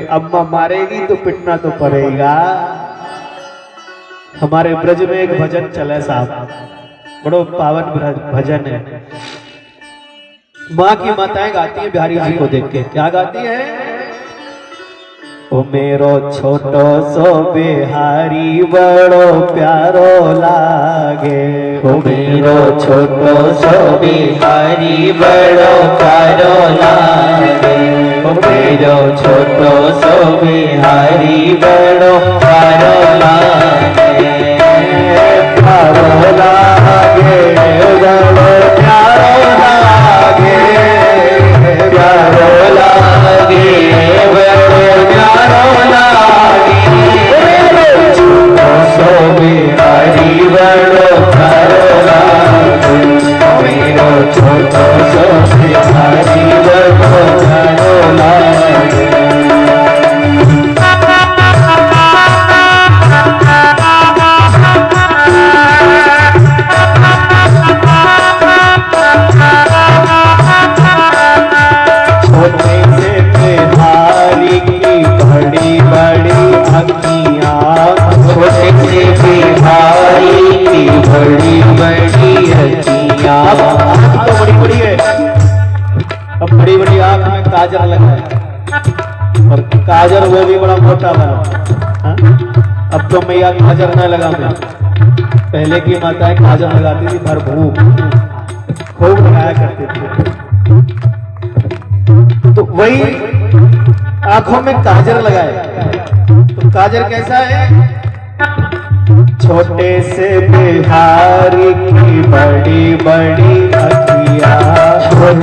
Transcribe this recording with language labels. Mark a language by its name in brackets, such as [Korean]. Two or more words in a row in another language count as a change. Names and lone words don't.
[Hindi] अम्मा मारेगी तो पिटना तो पड़ेगा। हमारे ब्रज में एक भजन चले साहब, बड़ो पावन भजन है। माँ की माताएं गाती है बिहारी जी को देख के, क्या गाती है? [Braj] ओ मेरो छोटो सो बिहारी बड़ो प्यारो लागे, ओ मेरो छोटो सो बिहारी बड़ो प्यारो लागे, ओ मेरो छोटो सो बिहारी बड़ो प्यारो लागे, प्यारो लागे, बड़ो प्यारो लागे, प्यारो लागे, सो बिहारी बड़ो प्यारो लागे, मेरो छोटो सो बिहारी बड़ो प्यारो लागे। [Hindi] छोटे से बिहारी की बड़ी बड़ी अखियाँ, छोटे से बिहारी की बड़ी बड़ी अखियाँ, आँख तो बड़ी बड़ी है, अब बड़ी बड़ी आँख में काजल लगा है, और काजल वो भी बड़ा मोटा बना। अब तो मैया काजल न लगा मैं, पहले की माताएं काजल लगाती थी, भरपूर खूब लगाया करती थी। तो वही आंखों में काजल लगाए, तो काजल कैसा है? छोटे से बिहारी की बड़ी बड़ी अखियाँ,